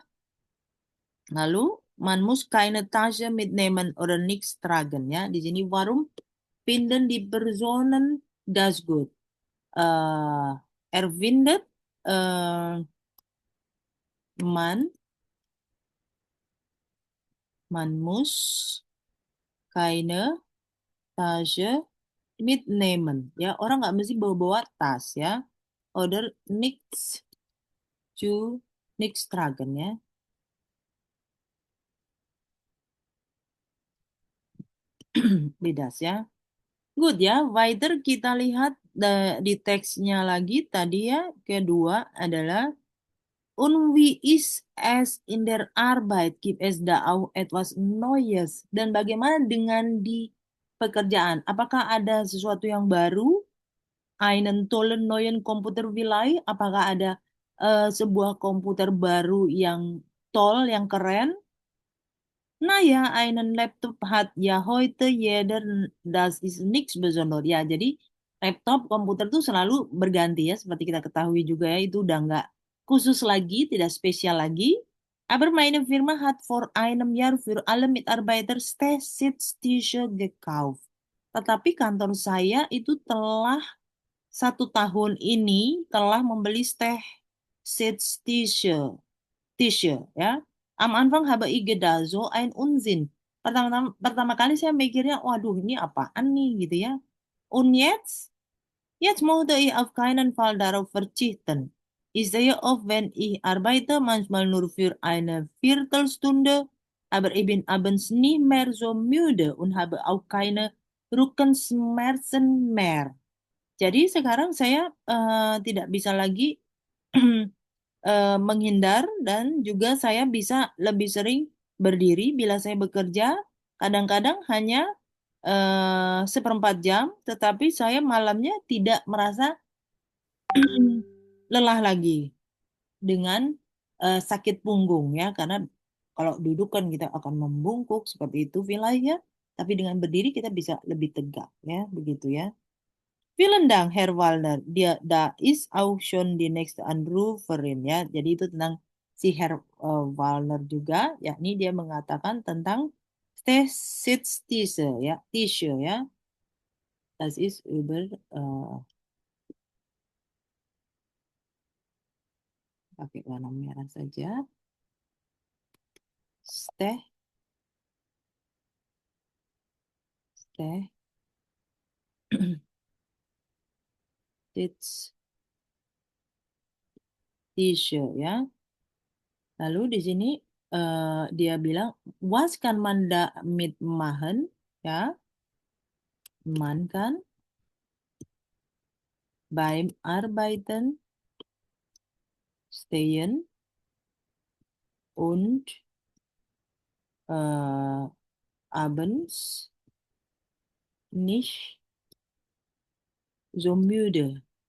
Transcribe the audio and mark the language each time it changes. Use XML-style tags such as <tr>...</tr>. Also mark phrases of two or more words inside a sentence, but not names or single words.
<id>Lalu,</id> <de>man muss keine Tasche mitnehmen oder nichts tragen.</de> <id>Ya, di sini</id> <de>warum finden die Personen das gut? Er findet man muss keine Tasche mitnehmen.</de> <id>Ya, orang nggak mesti bawa-bawa tas ya.</id> <de>Oder nichts tragen ya.</de> <id>Beda ya. Good ya, weiter kita lihat di teksnya lagi tadi ya, kedua adalah</id> <de>und wie ist es in der Arbeit? Gibt es da auch etwas Neues?</de> <id>Dan bagaimana dengan di pekerjaan? Apakah ada sesuatu yang baru?</id> <de>Einen tollen neuen Computer vielleicht?</de> <id>Apakah ada sebuah komputer baru yang tol, yang keren?</id> <de>Naja, einen Laptop hat ja heute jeder, das ist nichts Besonderes.</de> <id>Ya, jadi laptop, komputer tuh selalu berganti ya, seperti kita ketahui juga ya, itu udah nggak khusus lagi, tidak spesial lagi.</id> <de>Aber meine Firma hat vor einem Jahr für alle Mitarbeiter Sitztische gekauft.</de> <id>Tetapi kantor saya itu telah 1 tahun ini telah membeli Sitztische, ya.</id> <de>Am Anfang habe ich gedacht, so ein Unsinn.</de> <id>Pertama kali saya mikirnya, waduh ini apaan nih gitu ya.</id> <de>Und jetzt möchte ich auf keinen Fall darauf verzichten. Ich sehe oft, wenn ich arbeite, manchmal nur für eine Viertelstunde, aber ich bin abends nicht mehr so müde und habe auch keine Rückenschmerzen mehr.</de> <id>Jadi sekarang saya tidak bisa lagi menghindar dan juga saya bisa lebih sering berdiri bila saya bekerja. Kadang-kadang hanya 1/4 jam, tetapi saya malamnya tidak merasa lelah lagi dengan sakit punggung ya, karena kalau duduk kan kita akan membungkuk seperti itu wilayah, tapi dengan berdiri kita bisa lebih tegak ya, begitu ya.</id> <de>Vielen Dank, Herr Wallner. Da ist auch schon die nächste Anruferin ya.</de> <id>Jadi itu tentang si Herr Wallner juga, yakni dia mengatakan tentang Sitztische ya, Tische ya.</id> <de>Das ist über</de> <id>pakai warna merah saja. Steh, Sitztische ya. Lalu di sini dia bilang</id> <de>was kann man damit machen</de> <id>ya.</id> <de>Man kann beim Arbeiten stehen und abends nicht so müde.</de>